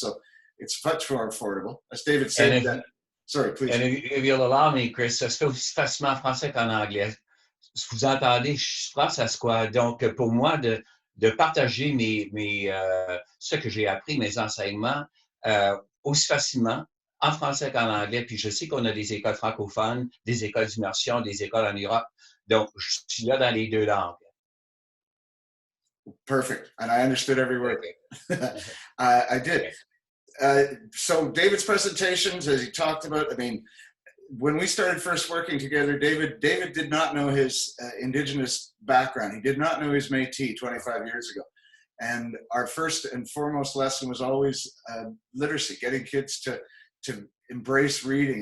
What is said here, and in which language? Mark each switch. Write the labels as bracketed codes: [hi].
[en] So it's much more affordable. As David said, sorry, please. And if you'll allow me, Chris, [fr] ça se fait aussi facilement en français qu'en anglais. Vous entendez, je pense à ce quoi. Donc, pour moi, de partager ce que j'ai appris, mes enseignements, aussi facilement en français qu'en anglais. Puis je sais qu'on a des écoles francophones, des écoles d'immersion, des écoles en Europe. Donc, je suis là dans les deux langues. [en] Perfect. And I understood every word. I did. So David's presentations, as he talked about, I mean, when we started first working together, David did not know his Indigenous background. He did not know his Métis 25 years ago. And our first and foremost lesson was always literacy, getting kids to embrace reading.